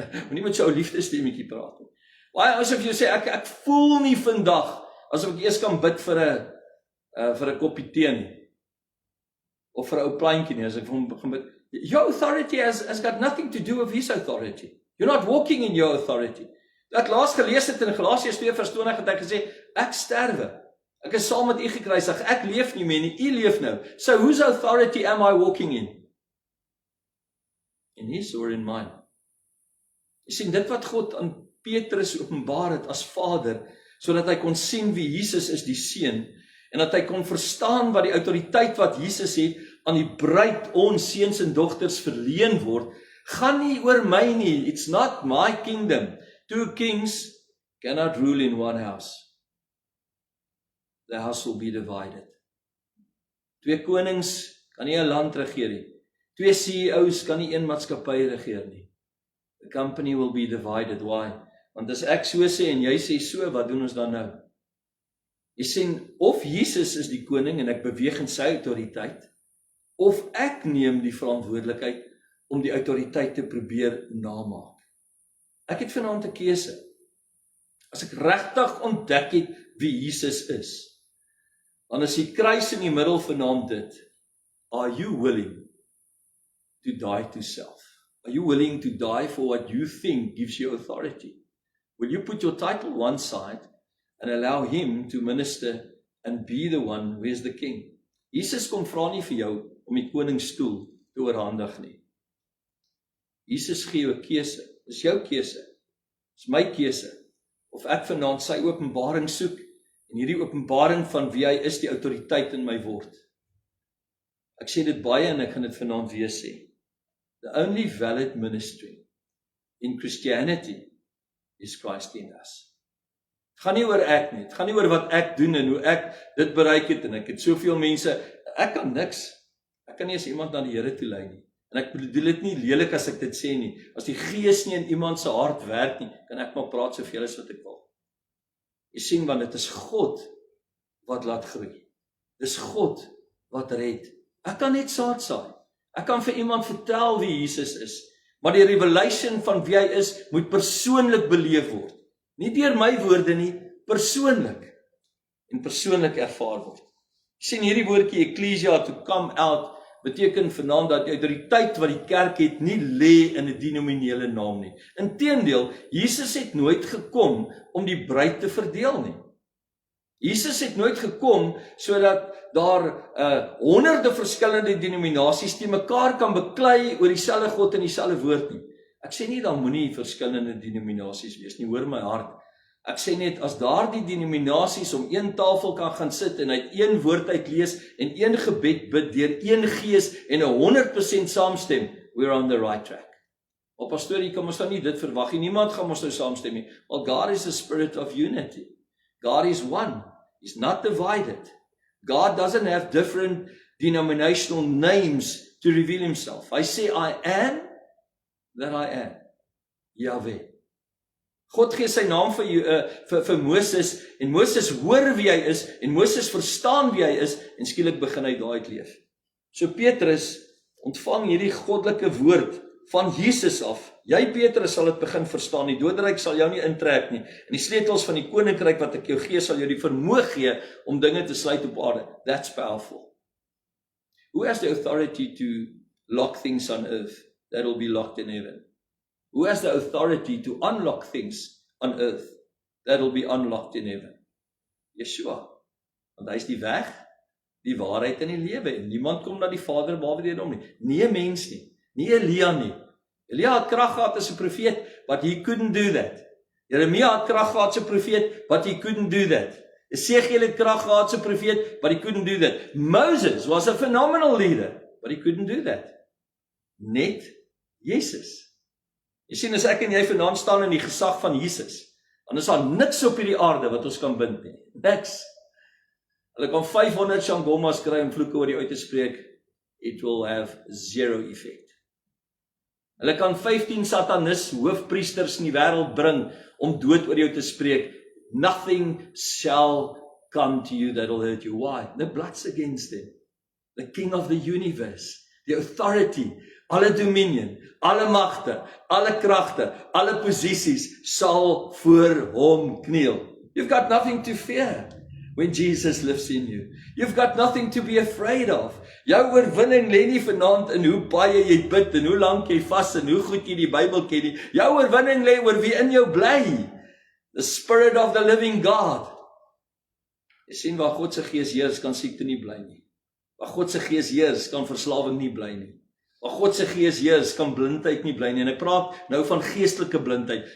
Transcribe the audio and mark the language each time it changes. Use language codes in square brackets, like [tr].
[af] Moenie met jou liefdestemmetjie praat nie. Baie asof jy sê, ek voel nie vandag, asof ek eers kan bid vir 'n koppie tee nie. Of vir 'n ou plantjie nie, as ek vir hom begin bid. [en] Your authority has got nothing to do with his authority. You're not walking in your authority. [af] Ek laas gelees het in Galasiërs 2 vers 20 het ek gesê, ek sterwe. Ek is saam met u gekruisig, ek leef nie meer nie, u leef nou. [en] So whose authority am I walking in? In his or in mine? [af] Jy sien, dit wat God aan Petrus openbaar het as Vader, sodat hy kon sien wie Jesus is, die Seun, en dat hy kon verstaan wat die autoriteit wat Jesus het, aan die bruid, ons seuns en dogters verleen word, gaan nie oor my nie, [en] it's not my kingdom. Two kings cannot rule in one house. The house will be divided. [af] Twee konings kan nie 'n land regeer nie. Twee CEO's kan nie een maatskappy regeer nie. [en] The company will be divided. Why? [af] Want as ek so sê en jy sê so, wat doen ons dan nou? Jy sien, of Jesus is die koning en ek beweeg in sy autoriteit, of ek neem die verantwoordelikheid om die autoriteit te probeer namaak. Ek het vanaand 'n keuse. As ek regtig ontdek het wie Jesus is, dan is die kruis in die middel vanaand dit. Are you willing to die to self? Are you willing to die for what you think gives you authority? Will you put your title one side and allow him to minister and be the one who is the king? Jesus kom vra nie vir jou om die koningsstoel te oorhandig nie. Jesus gee jou 'n keuse. Dis jou keuse. Dis my keuse. Of ek vanaand sy openbaring soek en hierdie openbaring van wie hy is die autoriteit in my word. Ek sê dit baie en ek gaan dit vanaand weer sê. [en] The only valid ministry in Christianity is Christ in us. [af] Het gaan nie oor ek nie, het gaan nie oor wat ek doen en hoe ek dit bereik het en ek het soveel mense, ek kan niks, ek kan nie eens iemand na die Here toe lei nie. En ek bedoel dit nie lelik as ek dit sê nie, as die Gees nie in iemand se hart werk nie, kan ek maar praat soveel as wat ek wil. Jy sien, want dit is God wat laat groei. Dis God wat red. Ek kan net saad saai. Ek kan vir iemand vertel wie Jesus is, maar die revelation van wie hy is, moet persoonlik beleef word. Nie deur my woorde nie, persoonlik. En persoonlik ervaar word. Jy sien hierdie woordjie ecclesia, [en] to come out, [af] beteken vanaand dat die autoriteit wat die kerk het nie lê in 'n denominele naam nie. Inteendeel, Jesus het nooit gekom om die bruid te verdeel nie. Jesus het nooit gekom sodat daar honderde verskillende denominasies te mekaar kan beklei oor dieselfde God en dieselfde woord nie. Ek sê nie dan moenie verskillende denominasies wees nie, hoor my hart. Ek sê net, as daardie denominasies om een tafel kan gaan sit en uit een woord uit lees en een gebed bid deur een gees en 100% saamstem, [en] we're on the right track. [af] Maar pastoor, jy kan ons dan nie dit verwag nie. Niemand gaan ons nou saamstem nie. [en] Well, God is a spirit of unity. God is one. He's not divided. God doesn't have different denominational names to reveal himself. [af] Hy sê, [en] I am that I am. Yahweh. [af] God gee sy naam vir Moses, en Moses hoor wie hy is, en Moses verstaan wie hy is, en skielik begin hy daai leef. So Petrus ontvang hierdie goddelike woord van Jesus af. Jy Petrus sal dit begin verstaan, die doderyk sal jou nie intrek nie, en die sleutels van die koninkryk wat ek jou gee, sal jou die vermoë gee om dinge te sluit op aarde. [en] That's powerful. Who has the authority to lock things on earth that will be locked in heaven? Who has the authority to unlock things on earth that will be unlocked in heaven? Yeshua. [af] Want hy is die weg, die waarheid en die lewe. En niemand kom na die Vader behalwe deur hom nie. Nie 'n mens nie. Nie Elia nie. Elia het krag gehad as 'n profeet, [en] but he couldn't do that. [af] Jeremia het krag gehad as 'n profeet, but he couldn't do that. Esegiel het krag gehad as 'n profeet, [en] but he couldn't do that. [af] Moses was a phenomenal leader, but he couldn't do that. Net Jesus. Jy sien, as ek en jy vanaand staan in die gesag van Jesus, dan is daar niks op hierdie aarde wat ons kan bind nie. Niks. Hulle kan 500 shangomas kry om vloeke oor jou uit te spreek, [en] it will have zero effect. [af] Hulle kan 15 satanis hoofpriesters in die wêreld bring om dood oor jou te spreek. [en] Nothing shall come to you that will hurt you. Why? The blood's against them. The king of the universe, the authority, [af] alle dominion, alle magte, alle kragte, alle posisies sal voor hom kniel. [en] You've got nothing to fear when Jesus lives in you. You've got nothing to be afraid of. [af] Jou oorwinning lê nie vanaand in hoe baie jy bid en hoe lank jy vas en hoe goed jy die Bybel ken nie. Jou oorwinning lê oor wie in jou bly. [en] The Spirit of the living God. [af] Jy sien waar God se gees heers, kan siekte nie bly nie. Waar God se gees heers, kan verslawing nie bly nie. Waar God se gees heers, kan blindheid nie bly nie. En ek praat nou van geestelike blindheid.